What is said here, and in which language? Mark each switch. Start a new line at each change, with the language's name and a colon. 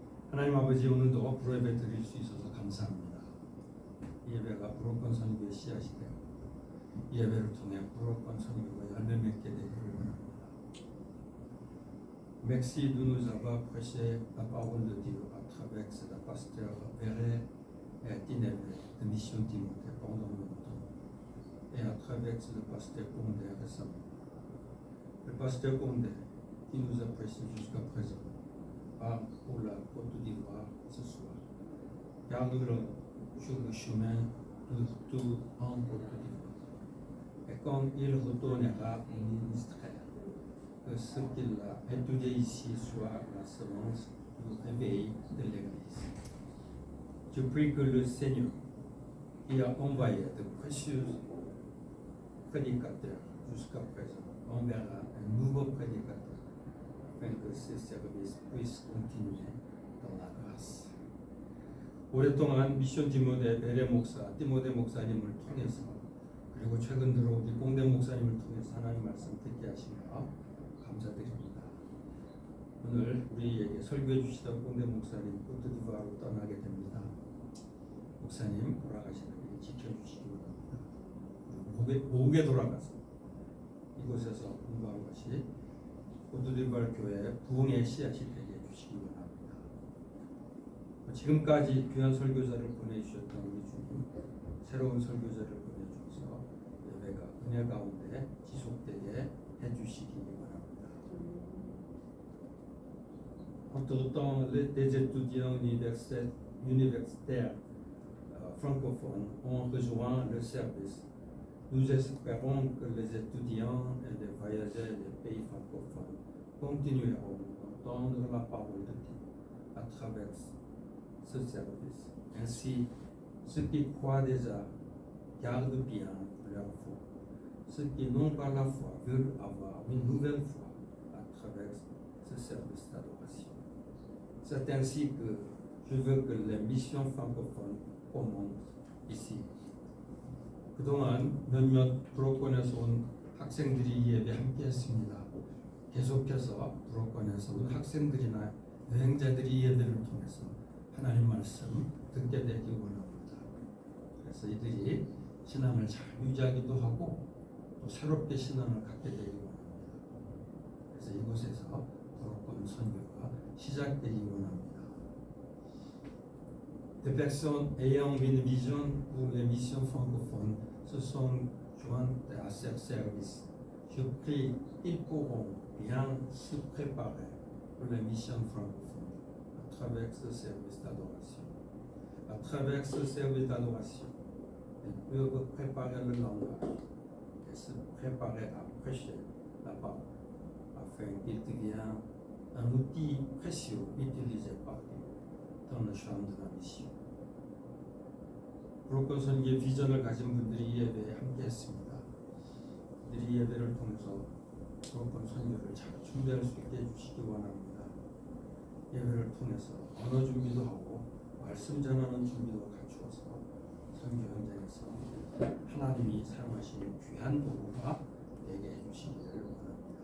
Korean: 하나님 아버지, 오늘도 불예배 드릴 수 있어서 감사합니다. 이 예배가 불어권 선교의 씨앗이 되고 이 예배를 통해 불어권 선교가 열매 맺게 되기를 원합니다.
French: Merci de nous avoir prêché la parole de Dieu à travers le pasteur Verret et Tinebret de Mission Timothée pendant longtemps et à travers le pasteur Condé récemment. Le pasteur Condé qui nous a prêché jusqu'à présent part pour la Côte d'Ivoire ce soir. Garde-le sur le chemin du retour en Côte d'Ivoire. Et quand il retournera au ministère, que ce qu'il a étudié ici soit la semence du réveil de l'Église. Je prie que le Seigneur, qui a envoyé de précieux prédicateurs jusqu'à présent, enverra un nouveau prédicateur afin que ce service puisse continuer dans la grâce.
Korean: 오랫동안 미션 디모데 베레 목사, 디모데 목사님을 통해서 그리고 최근 들어 우리 공대 목사님을 통해서 하나님 말씀 듣게 하시며 감사드립니다. 오늘 우리에게 설교해 주시던 공대 목사님 코트디부아르로 떠나게 됩니다. 목사님 돌아가시는 일 지켜주시기 바랍니다. 목에 돌아가서 이곳에서 공부한 것이 코트디부아르 교회 부흥의 씨앗이 되게 해주시기 바랍니다. 지금까지 귀한 설교자를 보내주셨던 우리 주님, 새로운 설교자를 보내주셔서 예배가 은혜 가운데 지속되게 해주시기 바랍니다.
French: Entre-temps, des étudiants universitaires francophones ont rejoint le service. Nous espérons que les étudiants et les voyageurs des pays francophones continueront d'entendre la parole de Dieu à travers ce service. Ainsi, ceux qui croient déjà gardent bien leur foi. Ceux qui n'ont pas la foi veulent avoir une nouvelle foi à travers ce service d'adoration. C'est ainsi que je veux que les missions francophones commencent ici.
Korean: 그동안 몇몇 불어권에서 온 학생들이 이 예배 함께 했습니다. 계속해서 불어권에서 온 학생들이나 여행자들이 이 예배를 통해서 하나님 말씀 듣게 되기 원합니다. 그래서 이들이 신앙을 잘 유지하기도 하고 또 새롭게 신앙을 갖게 되기 원합니다. 그래서 이곳에서 불어권 선교가 시작되기 원합니다.
French: Des personnes ayant une vision pour les missions francophones se sont jointes à ce service. Je prie qu'ils pourront bien se préparer pour les missions francophones à travers ce service d'adoration. À travers ce service d'adoration, ils peuvent préparer le langage et se préparer à prêcher la parole afin qu'il devienne un outil précieux utilisé par Dieu dans le champ de la mission.
Korean: 불어권 선교의 비전을 가진 분들이 이 예배에 함께했습니다. 그들이 이 예배를 통해서 불어권 선교를 잘 준비할 수 있게 해주시기 원합니다. 예배를 통해서 언어 준비도 하고 말씀 전하는 준비도 갖추어서 선교 현장에서 하나님이 사용하시는 귀한 도구가 되게 해주시기를 원합니다.